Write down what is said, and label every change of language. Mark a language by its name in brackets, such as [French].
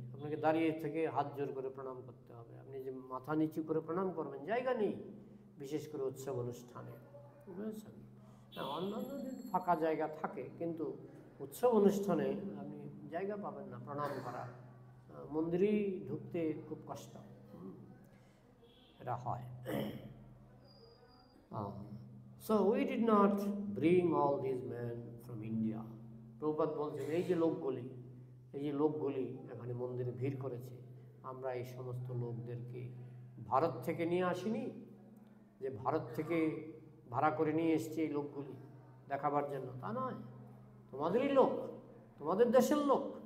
[Bangla] আপনাকে দাঁড়িয়ে থেকে হাত জোর করে প্রণাম করতে হবে, আপনি যে মাথা নিচু করে প্রণাম করবেন জায়গা নেই, বিশেষ করে উৎসব অনুষ্ঠানে, বুঝেছেন। অন্যান্য দিন ফাঁকা জায়গা থাকে, কিন্তু উৎসব অনুষ্ঠানে আপনি জায়গা পাবেন না প্রণাম করার, মন্দিরেই ঢুকতে খুব কষ্ট, এটা হয়। [English] So we did not bring all these men from India. [Bangla] Prabhupada বলছেন এই যে লোকগুলি এখানে মন্দিরে ভিড় করেছে, আমরা এই সমস্ত লোকদেরকে ভারত থেকে নিয়ে আসিনি, যে ভারত থেকে ভাড়া করে নিয়ে এসছি এই লোকগুলি দেখাবার জন্য, তা নয়, তোমাদেরই লোক, তোমাদের দেশের লোক।